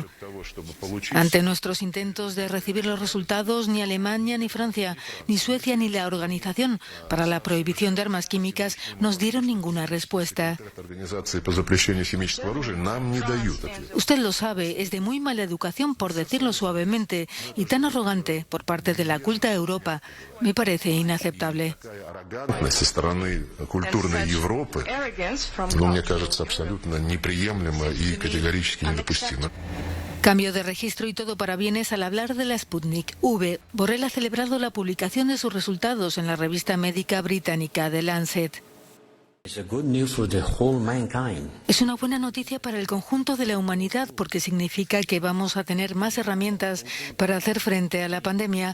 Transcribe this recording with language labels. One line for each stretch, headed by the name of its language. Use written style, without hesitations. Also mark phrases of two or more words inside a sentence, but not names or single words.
Spanish: Ante nuestros intentos de recibir los resultados, ni Alemania, ni Francia, ni Suecia, ni la Organización para la Prohibición de Armas Químicas nos dieron ninguna respuesta. Usted lo sabe, es de muy mala educación, por decirlo suavemente, y tan arrogante por parte de la culta Europa. Me parece inaceptable.
Russian: Со стороны культурной Европы, мне кажется, абсолютно неприемлемо и категорически недопустимо.
Spanish: Cambio de registro y todo para bienes al hablar de la Sputnik V. Borrell ha celebrado la publicación de sus resultados en la revista médica británica The Lancet. Es una buena noticia para el conjunto de la humanidad porque significa que vamos a tener más herramientas para hacer frente a la pandemia.